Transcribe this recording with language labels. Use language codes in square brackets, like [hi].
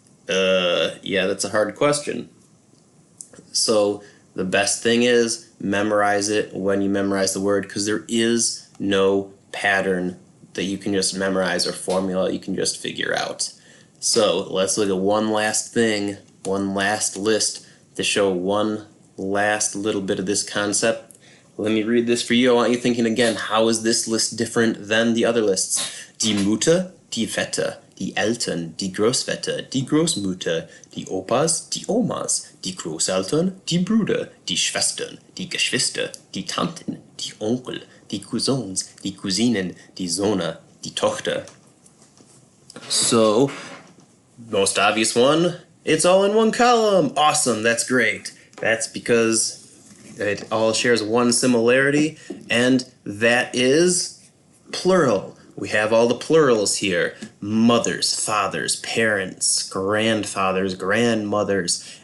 [en] Yeah, that's a hard question. So the best thing is memorize it when you memorize the word, because there is no pattern that you can just memorize or formula you can just figure out. So let's look at one last thing, one last list to show one last little bit of this concept. Let me read this for you. I want you thinking again, how is this list different than the other lists? [de] Die Mutter, die Vetter, die Eltern, die Großväter, die Großmutter, die Opas, die Omas, die Großeltern, die Brüder, die Schwestern, die Geschwister, die Tanten, die Onkel, die Cousins, die Cousinen, die Sohne, die Tochter. [en] So, most obvious one, it's all in one column. Awesome, that's great. That's because it all shares one similarity, and that is plural. We have all the plurals here. Mothers, fathers, parents, grandfathers, grandmothers.